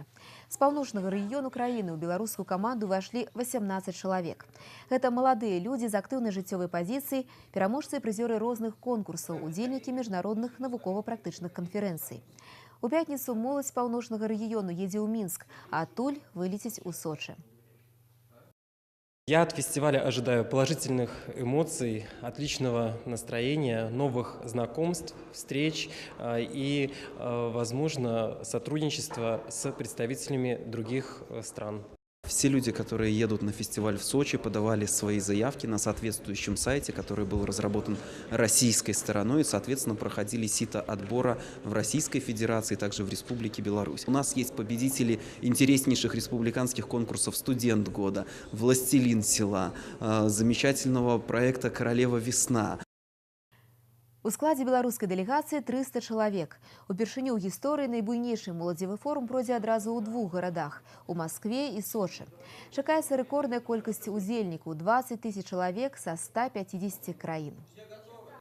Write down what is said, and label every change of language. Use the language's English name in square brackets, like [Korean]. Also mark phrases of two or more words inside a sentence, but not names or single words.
[Belarusian] З паўночнага рэгіёну краіны ў беларускую каманду ўвайшлі 18 чалавек. Гэта маладыя людзі з актыўнай жыццёвай пазіцыяй, пераможцы і прызёры розных конкурсаў, удзельнікі міжнародных навукова-практычных канферэнцый. У пятніцу моладзь паўночнага рэгіёну едзе ў Мінск, а адтуль вылеціць у Сочы. [Russian] Я от фестиваля ожидаю положительных эмоций, отличного настроения, новых знакомств, встреч и, возможно, сотрудничества с представителями других стран. Все люди, которые едут на фестиваль в Сочи, подавали свои заявки на соответствующем сайте, который был разработан российской стороной, и, соответственно, проходили сито отбора в Российской Федерации, также в Республике Беларусь. У нас есть победители интереснейших республиканских конкурсов «Студент года», «Властелин села», замечательного проекта «Королева весна». [Belarusian] У складзе беларускай дэлегацыі 300 чалавек. Упершыню ў гісторыі найбуйнейшы моладзевы форум пройдзе адразу ў 2 гарадах – у Маскве і Сочы. Чакаецца рэкордная колькасць удзельнікаў – 20 000 чалавек са 150 краін.